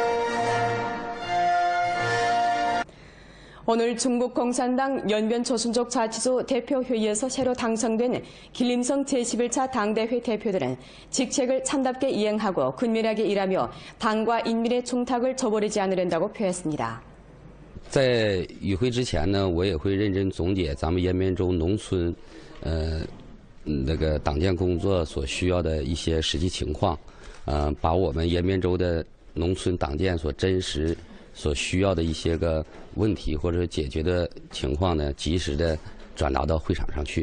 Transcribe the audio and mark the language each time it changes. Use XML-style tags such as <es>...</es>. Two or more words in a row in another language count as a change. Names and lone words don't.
<ko>오늘 중국 공산당 연변 조선족 자치소 대표회의에서 새로 당선된 길림성 제11차 당대회 대표들은 직책을 참답게 이행하고 근면하게 일하며 당과 인민의 중탁을 저버리지 않으려고 표했습니다.</ko> <zh>在与会之前呢，我也会认真总结咱们延边州农村那个党建工作所需要的一些实际情况，把我们延边州的农村党建所真实所需要的一些个问题或者解决的情况呢，及时的转达到会场上去。</zh>